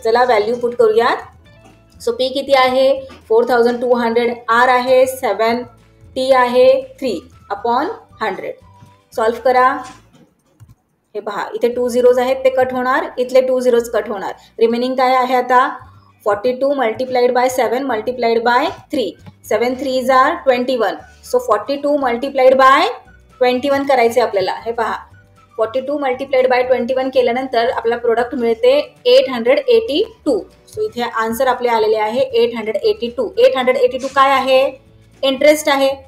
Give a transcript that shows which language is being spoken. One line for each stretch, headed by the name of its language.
Marathi: चला value put करूयात. So P किती आहे? 4,200. R आहे 7, T आहे 3 अपॉन 100. सॉल्व्ह करा. हे पहा इथे 2 zeros आहेत ते कट होणार. इथले 2 zeros कट होणार. रिमेनिंग काय आहे आता?
English: 42 multiplied by 7 multiplied by 3. 7 3s are 21.
Marathi: So 42 multiplied by 21 करायचे आपल्याला. हे पहा 42 मल्टिप्लाइड बाय 21 केल्यानंतर आपल्याला प्रोडक्ट मिळते 882. सो इथे आन्सर आपले आलेले आहे 882. 882 काय आहे? इंटरेस्ट आहे.